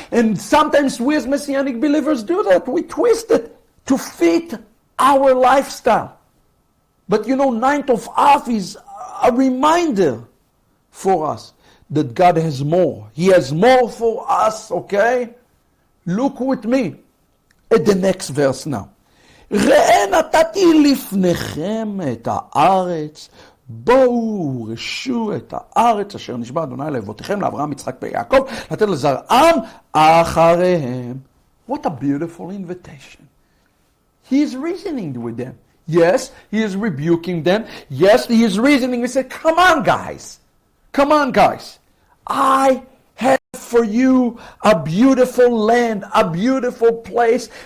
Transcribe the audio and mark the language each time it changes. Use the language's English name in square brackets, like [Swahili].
[English] And sometimes we as Messianic believers do that. We twist it to fit our lifestyle. But 9th of Av is a reminder for us that God has more. He has more for us, okay? Look with me at the next verse now. [Hebrew] ראה נתתי לפניכם את הארץ, בואו רשו את הארץ אשר נשבע אדוני לאבותיכם לאברהם יצחק ויעקב לתת לזרעם אחריהם. [English] What a beautiful invitation. He is reasoning with them. Yes, he is rebuking them. Yes, he is reasoning. He said, come on, guys. Come on, guys. I have for you a beautiful land, a beautiful place.